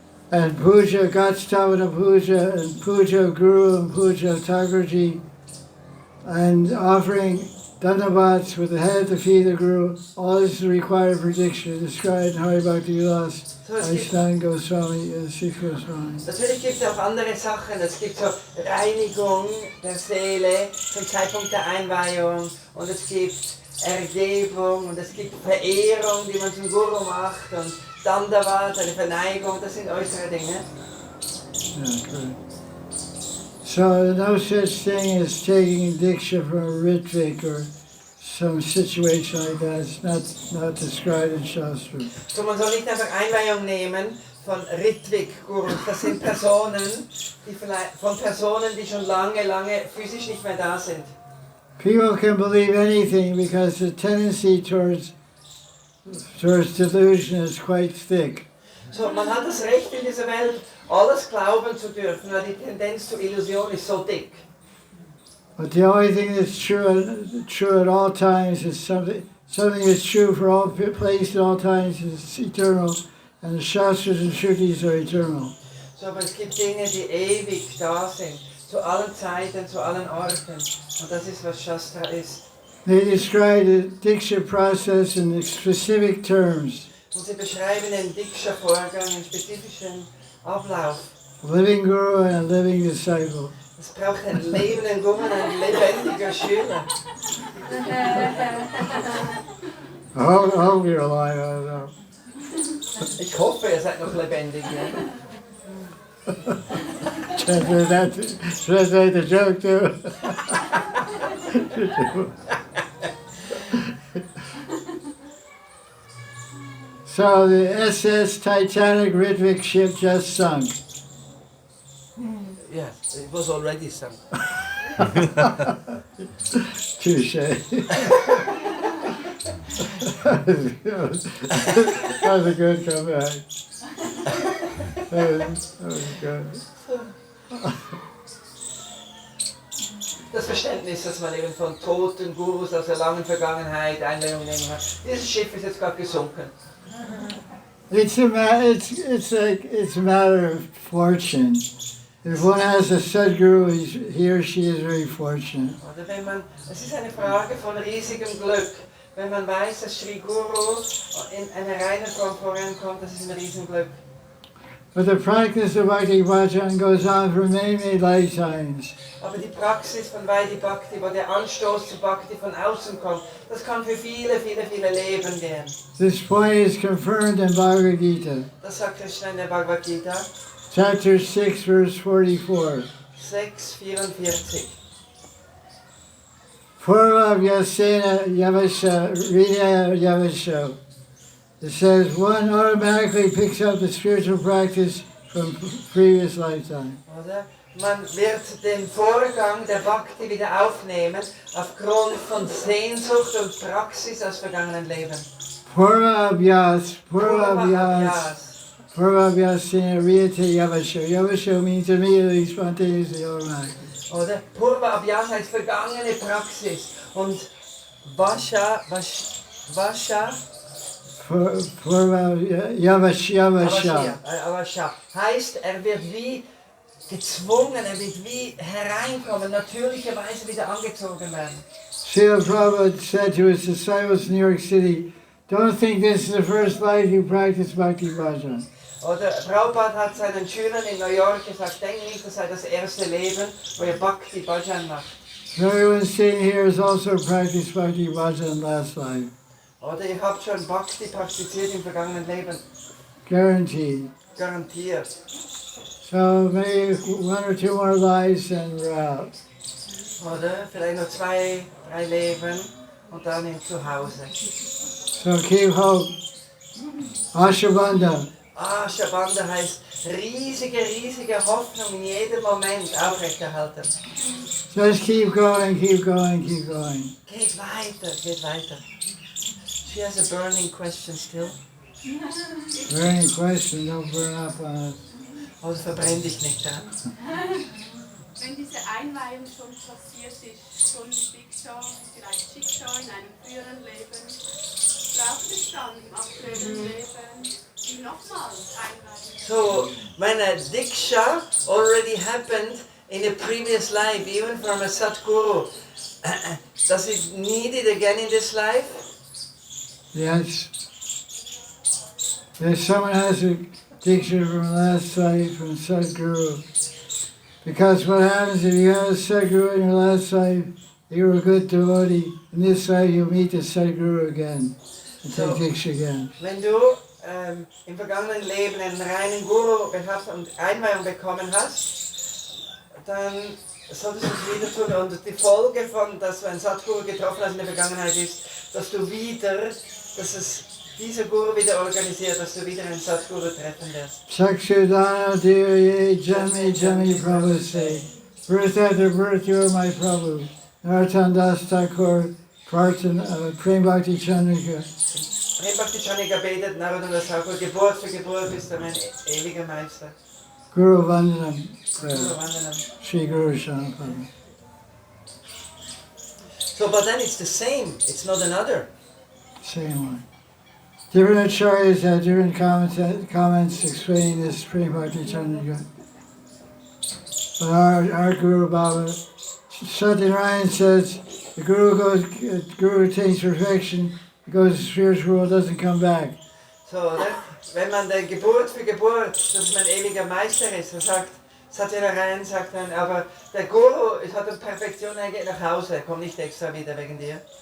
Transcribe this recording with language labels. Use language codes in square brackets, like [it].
[en] And puja, Gatstavana puja, and puja of Guru and puja of Thakurji, and offering Dhanavats with the head at the feet of the Guru. All this is required for Diksha, described in Hari Bhakti Vilas, Vaisnava Goswami, Sikh Goswami. [de] Natürlich gibt es auch andere Sachen. Es gibt so Reinigung der Seele zum Zeitpunkt der Einweihung und es gibt Ergebung und es gibt Verehrung, die man zum Guru macht und Dandavat, eine Verneigung, das sind äußere Dinge. [en] Yeah, good. So no such thing as taking Diksha from a Ritvik or some situation like that. It's not described in Shastra. [de] So, man soll nicht einfach Einweihung nehmen von Ritvik-Gurus. Das sind Personen, die schon lange physisch nicht mehr da sind. [en] People can believe anything because the tendency towards delusion is quite thick. [de] So, man hat das Recht in dieser Welt, alles glauben zu dürfen, weil die Tendenz zur Illusion ist so dick. [en] But the only thing that's true at all times is something that's true for all places at all times is eternal, and the Shastras and Shrutis are eternal. [de] So, aber es gibt Dinge, die ewig da sind, zu allen Zeiten, zu allen Orten. Und das ist, was Shastra ist. [en] They describe the Diksha process in specific terms. [de] Und sie beschreiben den Diksha-Vorgang in spezifischen Ablauf. [en] A living Guru and a living disciple. [de] Es braucht einen lebenden Guru und ein lebendiger Schüler. [en] I hope you're alive, I don't know. [de] Ich hoffe, ihr seid noch lebendig. Ja? [en] Translate the joke too. So the SS Titanic Ritvik ship just sunk. Yes, it was already sunk. Touche. That was a good comeback. That was good. [de] Das Verständnis, dass man eben von toten Gurus aus der langen Vergangenheit Einweihung nehmen hat. Dieses Schiff ist jetzt gerade gesunken. [en] It's a matter of fortune. If one has a Sadguru, he or she is very fortunate. [de] Oder es ist eine Frage von riesigem Glück. Wenn man weiß, dass Sri Guru in einer reinen Form vorankommt, das ist ein Riesenglück. [en] But the practice of Bhakti Bhajan goes on for many, many lifetimes. [de] Aber die Praxis von Vaidhi Bhakti, wo der Anstoß zu Bhakti von außen kommt, das kann für viele Leben gehen. [en] This point is confirmed in Bhagavad Gita. [de] Das sagt Krishna in der Bhagavad Gita. [en] Chapter 6, verse 44. [de] 6,44. [sa] Purva Vyasena Yavasha, Rina Yavasha. [en] It says one automatically picks up the spiritual practice from previous lifetime. [de] Oder? Man wird den Vorgang der Bhakti wieder aufnehmen, aufgrund von Sehnsucht und Praxis aus vergangenen Leben. [sa] Purva Abhyas, Purva Vyasena Riyate Yavasha. [en] Yavasha means immediately, spontaneously, automatically. [de] Oder? Purva Abhyas heißt vergangene Praxis. Und Vasha [sa] Purva Yavasha. [de] Heißt, er wird wie gezwungen, er wird wie hereinkommen, natürlicherweise wieder angezogen werden. [en] Srila Prabhupada said to his disciples in New York City, don't think this is the first life you practice Bhakti Bhajan. [de] Oder Prabhupada hat seinen Schülern in New York gesagt, denk nicht, das sei das erste Leben, wo ihr Bhakti Bhajan macht. [en] Everyone sitting here has also practiced Bhakti Bhajan last life. [de] Oder ihr habt schon Bhakti praktiziert im vergangenen Leben. [en] Guaranteed. [de] Garantiert. [en] So maybe 1 or 2 more lives and we're out. [de] Oder vielleicht noch 2, 3 Leben und dann im Zuhause. [en] So keep hope. Ashabandha. [de] Ashabandha heißt riesige Hoffnung in jedem Moment aufrechterhalten. [en] Just keep going, keep going, keep going. [de] Geht weiter. [en] She has a burning question still. Burning question, don't burn up on us. [de] Also verbrenn dich nicht, ja? Wenn diese Einweihung schon passiert ist, schon mit Diksha, vielleicht Shiksha in einem früheren Leben, braucht es dann im aktuellen Leben die nochmals Einweihung. [en] So, when a diksha already happened in a previous life, even from a Sadguru, does it need it again in this life? Yes. If someone has a diksha from last life from Sadguru, because what happens if you have a Sadguru in your last life, you were a good devotee. In this life you'll meet the Sadguru again and take diksha again. [de] Wenn du im vergangenen Leben einen reinen Guru gehabt und Einweihung bekommen hast, dann solltest du es wieder tun. Und die Folge von, dass du einen Sadguru getroffen hast in der Vergangenheit ist, dass du wieder, dass es dieser Guru wieder organisiert, dass du wieder einen Sadguru treffen wirst. [bn] Sakshudana Devaye Jami Jami Prabhu [en] say, birth after birth you are my Prabhu. Nartan Das Thakur, Prem Bhakti Chandrika. [de] Prem Bhakti Chandrika betet, Narada Das Thakur, Geburt für Geburt bist du mein ewiger Meister. [sa] Guru Vandanam, Guru Vandanam. Shri Guru Shanapada. [en] So, but then it's the same, it's not another. Same one. Different acharyas have different comments explaining this Prem Bhakti Chandrika. But our Guru Baba, Satyanarayan says, the Guru attains perfection, he goes to the spiritual world, doesn't come back. [de] So, wenn man der Geburt für Geburt, dass man ewiger Meister ist, dann sagt Satyanarayan, sagt dann, aber der Guru hat eine Perfektion, er geht nach Hause, er kommt nicht extra wieder wegen dir.